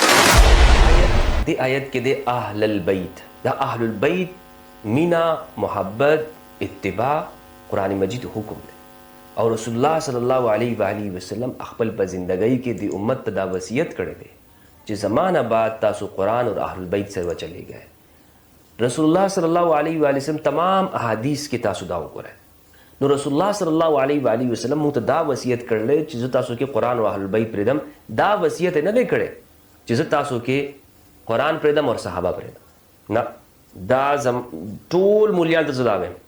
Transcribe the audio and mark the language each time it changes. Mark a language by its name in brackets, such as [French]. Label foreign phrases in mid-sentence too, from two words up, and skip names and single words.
[Pashto] دې آیت کې د اهل البیت، دا اهل البیت مینا محبت اتباع قرآن مجید حکم دی. او رسول الله [Arabic] صلی الله علیه و آله وسلم [Pashto] خپل په زندګۍ کې د امت ته دا وصیت کړی دی چې زمانه بعد تاسو قرآن او اهل البیت سره [Urdu] چلے گئے. [Pashto] رسول الله [Arabic] صلی الله علیه و آله وسلم [Pashto] تمام احادیث کې تاسو دا وګورئ. نو رسول الله [Arabic] صلی الله علیه و آله وسلم [Pashto] موږ ته دا وصیت کړی چې زه تاسو کې قرآن او اهل البیت پرېږدم. دا وصیت نه دی کړی چې زه تاسو کې قرآن پرېږدم او صحابه پرېږدم. نه، دا ټول مولیان ته زه دا وایم.